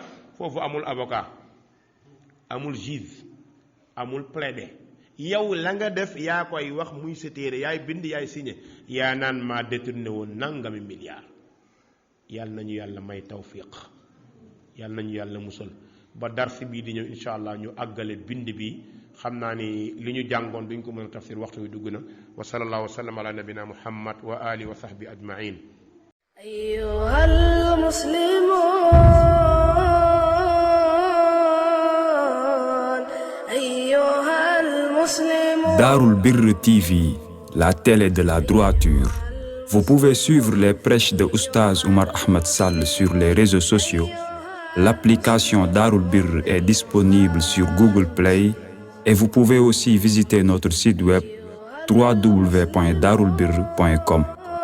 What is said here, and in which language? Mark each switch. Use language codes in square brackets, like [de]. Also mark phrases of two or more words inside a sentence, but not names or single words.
[wo] foofu amul avocat amul juge amul plaidé yow la nga def yaa koy wax muy sa téere yaay bind yaay signé yaa naan maa détourné woon nangami milliard yàlla nañu yàlla may tawfiq yàlla nañu yàlla musal ba darsi bii di ñëw [ar] إن شاء الله [wo] ñu àggale bind bi xam naa ni li ñu jàngoon duñ ko mën a tafsir waxtu wi dugg na [ar] وصلى الله وسلم على نبينا محمد وعلى آله وصحبه أجمعين أيها المسلمون [fr] Darul Birr TV, la télé de la droiture. Vous pouvez suivre les prêches de Oustaz Oumar Ahmed Sall sur les réseaux sociaux. L'application Darul Birr est disponible sur Google Play et vous pouvez aussi visiter notre site web www.darulbirr.com.